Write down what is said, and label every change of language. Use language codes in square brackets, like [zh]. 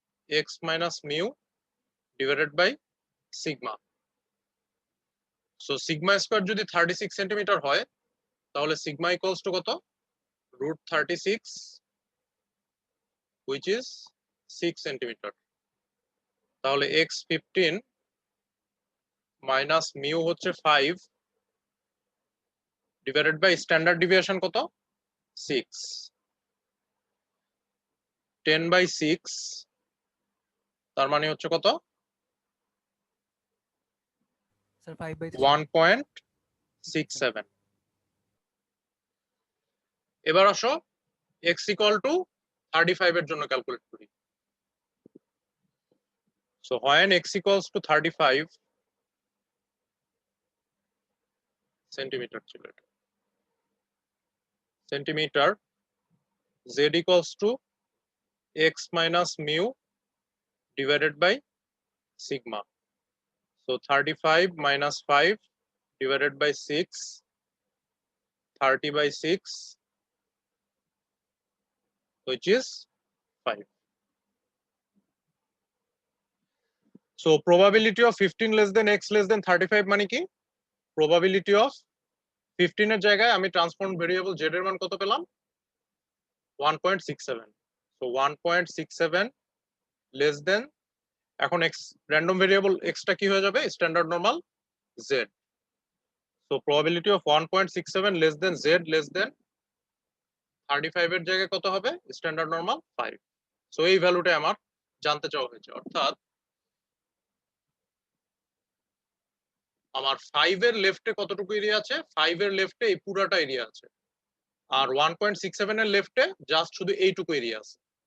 [en] x minus mu divided by sigma. [bn] So sigma square যদি 36 centimetre হয়, তাহলে sigma equals to কত? [en] √36, which is 6 centimetre. [bn] তাহলে x 15 minus mu হচ্ছে 5 divided by standard deviation কত? 6. 10/6, তার মানে হচ্ছে কত? স্যার 5/3 1.67. এবার আসো x ইকুয়াল টু 35 এর জন্য ক্যালকুলেট করি. [en] so when x equals to 35 centimetre [bn] ছিল এটা, [en] Centimetre, z equals to x minus mu divided by sigma. So 35 minus 5 divided by 6, 30 by 6, which is 5. So probability of 15 less than x less than 35 [bn] মানে কি? [en] Probability of [bn] 15 এর জায়গায় আমি transform variable z এর মান কত পেলাম? 1.67. [en] So 1.67 less than, [bn] এখন x random variable x টা কি হয়ে যাবে? [en] Standard normal z. So probability of 1.67 less than z less than 35 [bn] এর জায়গায় কত হবে? Standard normal 5. সো এই ভ্যালুটা আমার জানতে চাওয়া হয়েছে, অর্থাৎ আমার 5 এর লেফটে কতটুকু এরিয়া আছে? 5 এর লেফটে এই পুরাটা এরিয়া আছে, আর 1.67 এর লেফটে জাস্ট শুধু এইটুকু এরিয়া আছে।